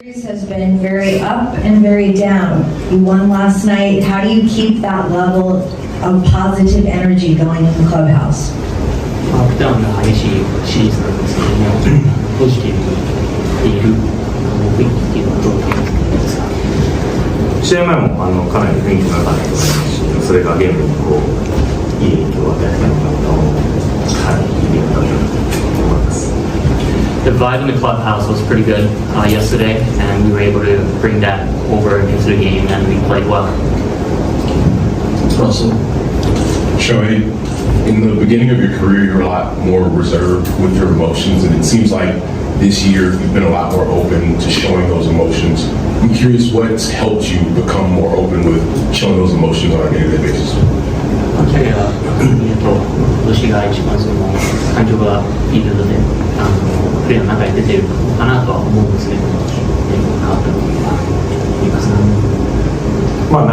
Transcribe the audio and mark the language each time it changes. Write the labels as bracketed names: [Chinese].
[English] Has been very up and very down. You won last night. How do you keep that level of positive energy going in the clubhouse? [Japanese] アップダウンが激しいシリーズなんですけども、ポジティブにいる雰囲気っていうのはどうですか？試合前もかなり雰囲気の中でございますし、それがゲームにいい影響を与えたのかなと、いい影響だったと思います。 [English] The vibe in the clubhouse was pretty good yesterday, and we were able to bring that over into the game, and we played well. Russell, Shohei, in the beginning of your career, you're a lot more reserved with your emotions, and it seems like this year you've been a lot more open to showing those emotions. I'm curious what's helped you become more open with showing those emotions on a day-to-day basis. [Japanese] キャリア見ると、今年が一番その感情がいいので、プレーの中に出てるのかなとは思うんですけど、変わった部分はありますか？